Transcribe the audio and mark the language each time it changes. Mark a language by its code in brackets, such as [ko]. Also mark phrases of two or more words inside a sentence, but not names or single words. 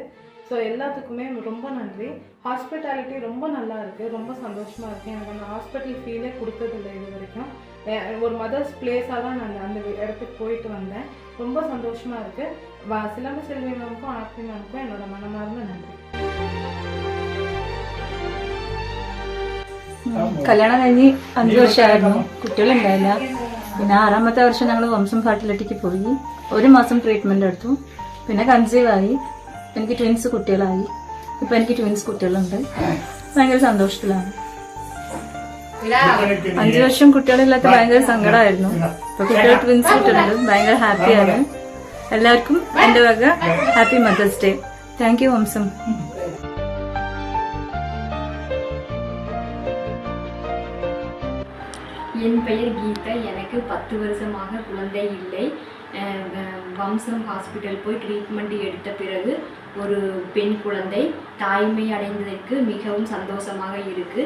[ta] ஸோ எல்லாத்துக்குமே ரொம்ப நன்றி. ஹாஸ்பிட்டாலிட்டி ரொம்ப நல்லா இருக்குது, ரொம்ப சந்தோஷமாக இருக்குது. எனக்கு அந்த [en] hospital feel [ta] கொடுத்ததில்லை இது வரைக்கும். ஒரு [en] mothers place [ta] தான் நான் அந்த இடத்துக்கு போயிட்டு வந்தேன். ரொம்ப சந்தோஷமாக இருக்குது. சிலம்பு செல்வி மேமுக்கும் ஆர்த்தி மேமுக்கும் என்னோட மனமார்ந்த நன்றி. [ml] കല്യാണം കഴിഞ്ഞ് 5 വർഷമായിരുന്നു, കുട്ടികളുണ്ടായില്ല. പിന്നെ 6ാമത്തെ വർഷം ഞങ്ങൾ വംശം ഫെർട്ടിലിറ്റിക്ക് പോയി. 1 മാസം ട്രീറ്റ്മെന്റ് എടുത്തു. പിന്നെ കൺസീവ് ആയി. എനിക്ക് ട്വിൻസ് കുട്ടികളായി. ഇപ്പൊ എനിക്ക് ട്വിൻസ് കുട്ടികളുണ്ട്. ഭയങ്കര സന്തോഷത്തിലാണ്. 5 വർഷം കുട്ടികളില്ലാത്ത ഭയങ്കര സങ്കടമായിരുന്നു. ഇപ്പൊ കുട്ടികൾ ട്വിൻസ് കുട്ടികളുണ്ട്. ഭയങ്കര ഹാപ്പിയാണ്. എല്ലാവർക്കും എന്റെ വക [en] happy mothers day. thank you വംശം. [ta] என் பெயர் கீதா. எனக்கு 10 வருஷமாக குழந்தை இல்லை. வம்சம் ஹாஸ்பிட்டல் போய் ட்ரீட்மெண்ட் எடுத்த பிறகு ஒரு பெண் குழந்தை தாய்மை அடைந்ததற்கு மிகவும் சந்தோஷமாக இருக்கு.